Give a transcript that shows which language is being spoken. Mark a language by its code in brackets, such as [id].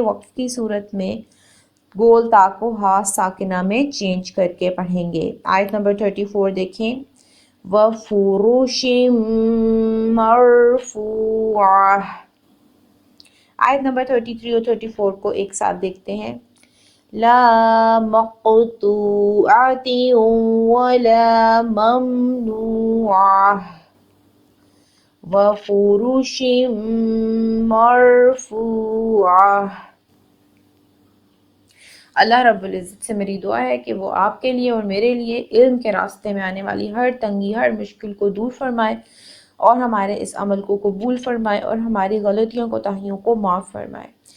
[ur] وقف کی صورت میں گول تا کو ہا ساکنہ میں چینج کر کے پڑھیں گے. آیت نمبر 34 دیکھیں. [ar] وفروش مرفوعة. [ur] آیت نمبر 33 اور 34 کو ایک ساتھ دیکھتے ہیں. [ar] لا مقطوعة ولا ممنوعة وفروش مرفوعة. [ur] اللہ رب العزت سے میری دعا ہے کہ وہ آپ کے لیے اور میرے لیے علم کے راستے میں آنے والی ہر تنگی، ہر مشکل کو دور فرمائے اور ہمارے اس عمل کو قبول فرمائے اور ہماری غلطیوں کوتاہیوں کو معاف فرمائے.